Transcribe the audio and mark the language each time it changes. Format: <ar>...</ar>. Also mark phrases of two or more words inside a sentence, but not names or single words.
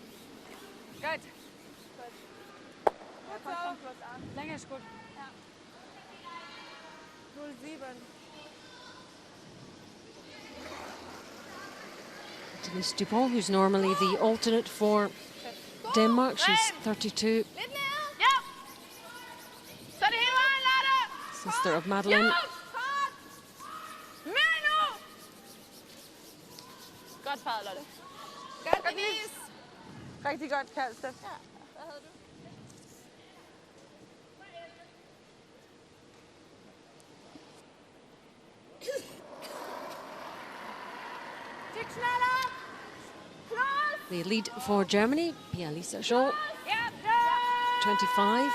<en>Denise Dupont, who's normally the alternate for Denmark, she's 32. Sister of Madeleine.</en> <da>Godt faret, Lotte. Godt vis. Rigtig godt kaldt, Steff. Ja, hvad havde du?</da> <en>The lead for Germany, Pia-Lisa Schürrle, 25.</en>